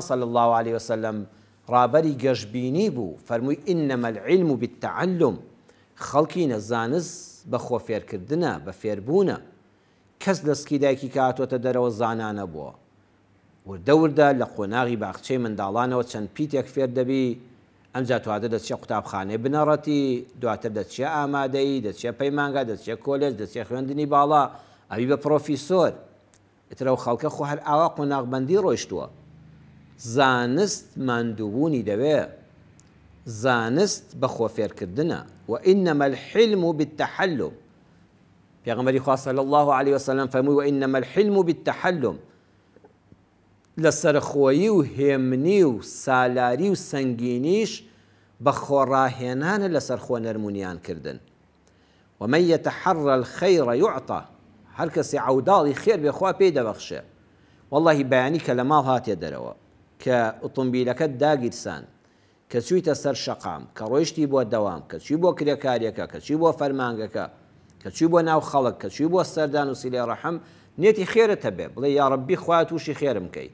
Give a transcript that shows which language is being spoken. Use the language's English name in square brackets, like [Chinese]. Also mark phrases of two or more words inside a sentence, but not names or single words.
[Arabic] صلی الله عليه وسلم [Central Kurdish] ڕابەری گەشببینی بوو فەرمووی [Arabic] ئینەمە العلم بالتعلم [Central Kurdish] خەڵکی نەزانست بە خۆفێرکردنە بە فێربوونە کەس دەستکی دایکی کە هاتوۆتە دەرەوە زانانە بووە وردە وردە لە قۆناغی باخچەی منداڵانەوە چەند پیتێک فێر دەبی ئەمجا توادە دەچێ قوتابخانەی بنەڕەتی دواتر دەچێ ئامادەی دەچێ پەیمانگا دەچێ کۆلێج دەچێ خوێندنی باڵا ئەوی بە پرۆفیسۆر ئترەوە خەڵکە خۆ هەر ئاوا قۆناغبەندی ڕۆیشتووە زانست ماندووبوونی دەوێ زانست بە خۆفێرکردنە [Arabic] وإنما الحلم بالتحلم [Central Kurdish] پێغەمبەری خوا [Arabic] صلی الله عليه وسلم [Central Kurdish] فەرمووی [Arabic] وإنما الحلم بالتحلم [Central Kurdish] لە سەرخۆیی و هێمنی و سالاری و سەنگینیش بە خۆڕاهێنانە لەسەر خۆ نەرمونیان کردن. [Arabic] ومن يتحرى الخير يعطى، [Central Kurdish] هەر کەسێ عەوداڵی خێر بێ خوا پێی دەبەخشێ. وەڵڵاهی بەیانی کە لە ماڵ هاتێ دەرەوە کە ئۆتۆمبیلەکەت داگیرسان، کە چوویتە سەر شەقام، کە ڕۆیشتی بۆ دەوام، کە چووی بۆ کرێکاریەکە، کە چووی بۆ فەرمانگەکە، کە چووی بۆ ناو خەڵک، کە چووی بۆ سەردان و سیلەی ڕەحم، نێتی خێرت هەبێ بڵێ [Arabic] یا ڕەبی [Central Kurdish] خوا تووشی خێرم کەی.